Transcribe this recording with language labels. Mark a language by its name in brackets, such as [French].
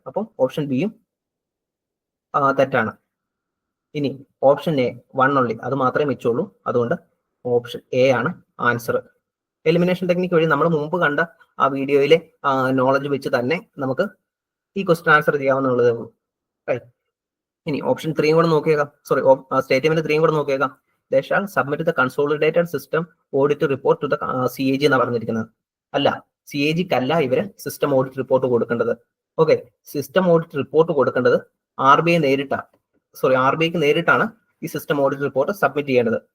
[Malayalam] അപ്പം ഓപ്ഷൻ ബിയും തെറ്റാണ്. ഇനി ഓപ്ഷൻ എ 1 only, അത് മാത്രമേ മിച്ചുള്ളൂ. അതുകൊണ്ട് ഓപ്ഷൻ എ ആണ് ആൻസർ. എലിമിനേഷൻ ടെക്നിക്ക് വഴി നമ്മൾ മുമ്പ് കണ്ട ആ വീഡിയോയിലെ നോളജ് വെച്ച് തന്നെ നമുക്ക് ഈ ക്വസ്റ്റ്യൻ ആൻസർ ചെയ്യാവുന്നതേ ഉള്ളൂ. ഇനി ഓപ്ഷൻ 3 കൂടെ നോക്കിയേക്കാം, സോറി സ്റ്റേറ്റ്മെന്റ് 3 കൂടെ നോക്കിയേക്കാം. [English] They shall submit the consolidated system audit report to the CAG [Malayalam] എന്നാണ് പറഞ്ഞിരിക്കുന്നത്. അല്ല, CAG-ക്കല്ല ഇവര് സിസ്റ്റം ഓഡിറ്റ് റിപ്പോർട്ട് കൊടുക്കേണ്ടത്. ഓക്കെ, സിസ്റ്റം ഓഡിറ്റ് റിപ്പോർട്ട് കൊടുക്കേണ്ടത് RBI-ക്ക് നേരിട്ടാണ് ഈ സിസ്റ്റം ഓഡിറ്റ് റിപ്പോർട്ട് സബ്മിറ്റ് ചെയ്യേണ്ടത്.